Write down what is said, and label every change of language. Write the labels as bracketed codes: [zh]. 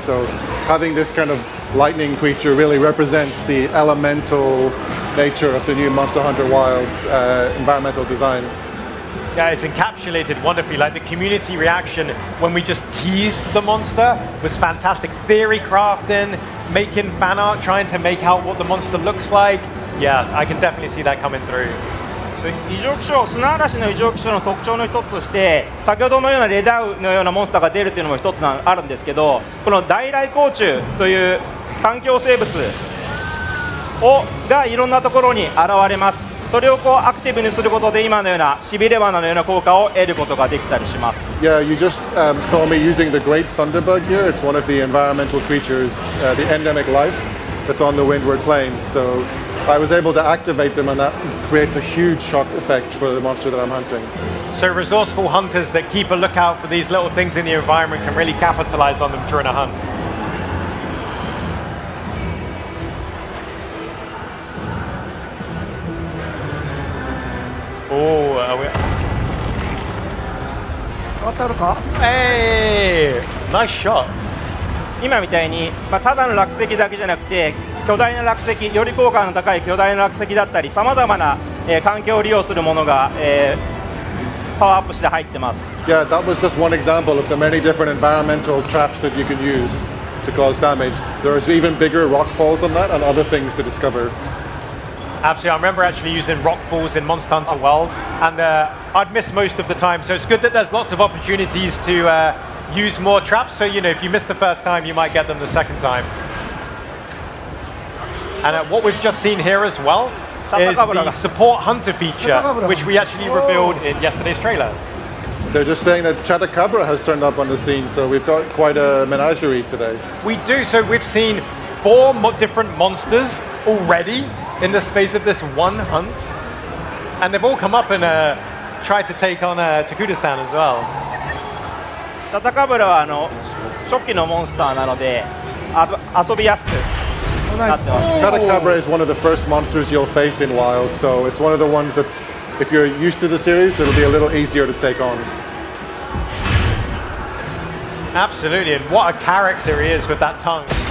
[en] So having this kind of lightning creature really represents the elemental nature of the new Monster Hunter Wilds environmental design. Yeah, it's encapsulated wonderfully. Like the community reaction when we just teased the monster was fantastic. Theory crafting, making fan art, trying to make out what the monster looks like. Yeah, I can definitely see that coming through. [ja] 異常気象、砂嵐の異常気象の特徴の一つとして先ほどのようなレダウのようなモンスターが出るというのも一つあるんですけど、この大来光虫という環境生物がいろんなところに現れます。それをアクティブにすることで今のようなしびれ罠のような効果を得ることができたりします。 [en] Yeah, you just saw me using the great thunderbug here. It's one of the environmental creatures, the endemic life that's on the windward plains. So I was able to activate them, and that creates a huge shock effect for the monster that I'm hunting. So resourceful hunters that keep a lookout for these little things in the environment can really capitalize on them during a hunt. Oh, [ja] 当たるか？ [en] hey, nice shot. [ja] 今みたいに、ただの落石だけじゃなくて巨大な落石、より効果の高い巨大な落石だったりさまざまな、環境を利用するものが、パワーアップして入ってます。 [en] Yeah, that was just one example of the many different environmental traps that you can use to cause damage. There's even bigger rock falls than that and other things to discover. Absolutely, I remember actually using rock falls in Monster Hunter World, and I'd miss most of the time. So it's good that there's lots of opportunities to use more traps. So if you miss the first time, you might get them the second time. And what we've just seen here as well is the support hunter feature, which we actually revealed in yesterday's trailer. They're just saying that Chupacabra has turned up on the scene, so we've got quite a menagerie today. We do. So we've seen 4 different monsters already in the space of this one hunt, and they've all come up and tried to take on Takuda-san as well. [ja] タタカブラは初期のモンスターなので遊びやすくなってます。 [en] Chupacabra is one of the first monsters you'll face in Wild, so it's one of the ones that's, if you're used to the series, it'll be a little easier to take on. Absolutely, and what a character he is with that tongue.